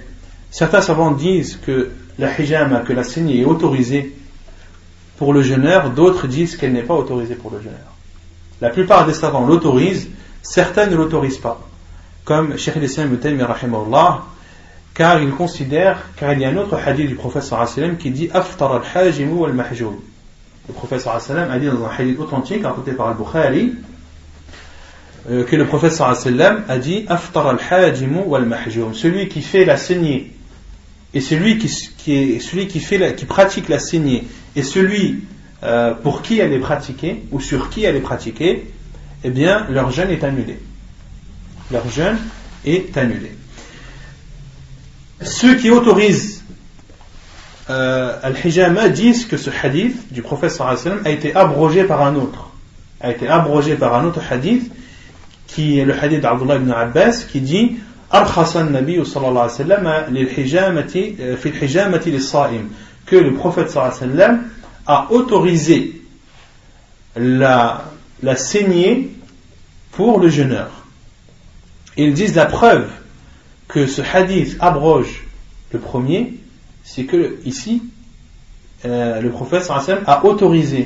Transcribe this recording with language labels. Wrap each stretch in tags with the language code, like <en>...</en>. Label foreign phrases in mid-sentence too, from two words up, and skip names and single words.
<fr>Certains savants disent que la hijama, que la saignée est autorisée pour le jeûneur, d'autres disent qu'elle n'est pas autorisée pour le jeûneur. La plupart des savants l'autorisent, certains ne l'autorisent pas. Comme Cheikh al-Islam Ibn Taymiyyah rahimahullah, car il y a un autre hadith du prophète</fr> <ar>صلى الله عليه وسلم</ar> <fr>qui dit</fr> <ar>أفطر الحاجم والمحجوم.</ar> <fr>Le prophète</fr> <ar>صلى الله عليه وسلم</ar> <fr>a dit dans un hadith authentique rapporté par Al-Bukhari que le prophète</fr> <ar>صلى الله عليه وسلم</ar> <fr>a dit</fr> <ar>أفطر الحاجم والمحجوم.</ar> <fr>Celui qui fait la saignée et celui qui pratique la saignée et celui pour qui elle est pratiquée ou sur qui elle est pratiquée, eh bien leur jeûne est annulé. Leur jeûne est annulé. Ceux qui autorisent al-hijama disent que ce hadith du prophète</fr> <ar>صلى الله عليه وسلم</ar> <fr>a été abrogé par un autre. A été abrogé par un autre hadith qui est le hadith d'Abdullah ibn Abbas qui dit</fr> <ar>أرخص النبي صلى الله عليه وسلم للحجامة في الحجامة للصائم,</ar> <fr>que le prophète</fr> <ar>صلى الله عليه وسلم</ar> <fr>a autorisé la saignée pour le jeûneur. Ils disent la preuve que ce hadith abroge le premier, c'est que ici le prophète</fr> <ar>صلى الله عليه وسلم</ar> <fr>a autorisé.</fr>